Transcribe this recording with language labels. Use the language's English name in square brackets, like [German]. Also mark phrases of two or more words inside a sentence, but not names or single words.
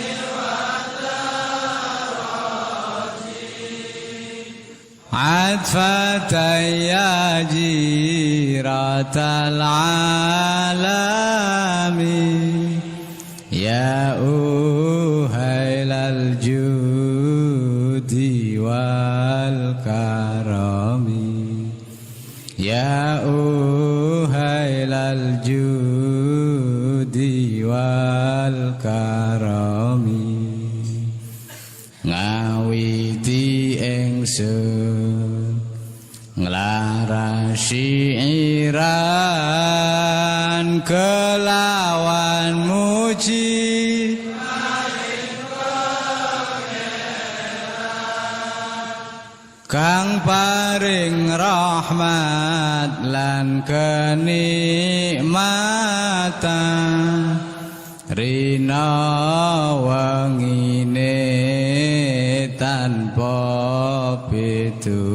[Arabic] عطفة يا جيرة العالم يا أهيل الجود والكرم يا أهيل الجود والكرم [Javanese] ngawiti ingsun nglarasi iran kelawan muji kang paring rahmat lan kenikmatan rina wangine tanpa pitu